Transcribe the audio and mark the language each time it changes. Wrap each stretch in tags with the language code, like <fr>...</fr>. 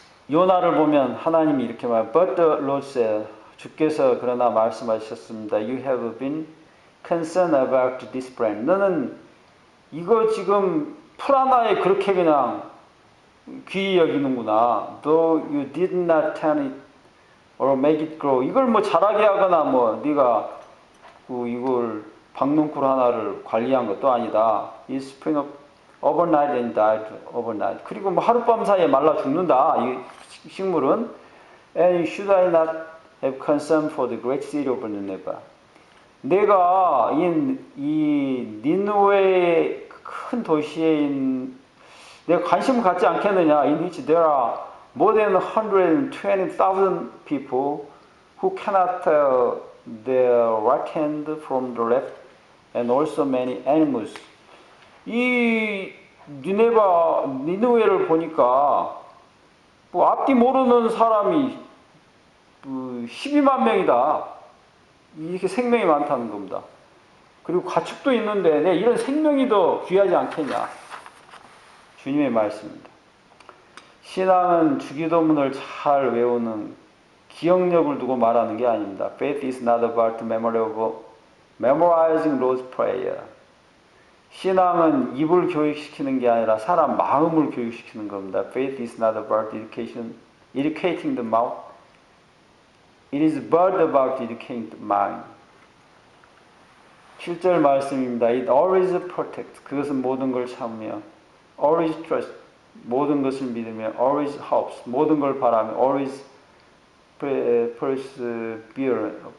<ko>요나를 보면 하나님이 이렇게 말해요.</ko> <en>But the Lord said,</en> <ko>주께서 그러나 말씀하셨습니다.</ko> <en>You have been concerned about this brand.</en> <ko>너는 이거 지금 풀 하나에 그렇게 그냥 귀히 여기는구나.</ko> <en>Though you did not turn it or make it grow.</en> <ko>이걸 뭐 자라게 하거나 뭐 네가 이걸 박농쿨 하나를 관리한 것도 아니다.</ko> <en>It sprang up overnight and died overnight.</en> <ko>그리고 뭐 하룻밤 사이에 말라 죽는다. 이 식물은.</ko> <en>And should I not have concern for the great city of Nineveh.</en> <ko>내가 이 니느웨의 큰 도시에 내가 관심을 갖지 않겠느냐?</ko> <en>In which there are more than 120,000 people who cannot tell their right hand from the left, and also many animals.</en> <ko>이 니느웨를 보니까 뭐 앞뒤 모르는 사람이 12만 명이다. 이렇게 생명이 많다는 겁니다. 그리고 가축도 있는데 내 이런 생명이 더 귀하지 않겠냐. 주님의 말씀입니다. 신앙은 주기도문을 잘 외우는 기억력을 두고 말하는 게 아닙니다.</ko> <en>Faith is not about memorizing Lord's Prayer.</en> <ko>신앙은 입을 교육시키는 게 아니라 사람 마음을 교육시키는 겁니다.</ko> <en>Faith is not about educating the mouth. It is but about educating the mind.</en> <ko>7절 말씀입니다.</ko> <en>It always protects.</en> <ko>그것은 모든 걸 참으며</ko> <en>always trust.</en> <ko>모든 것을 믿으며</ko> <en>always hopes.</en> <ko>모든 걸 바라며</ko> <en>always persevere.</en>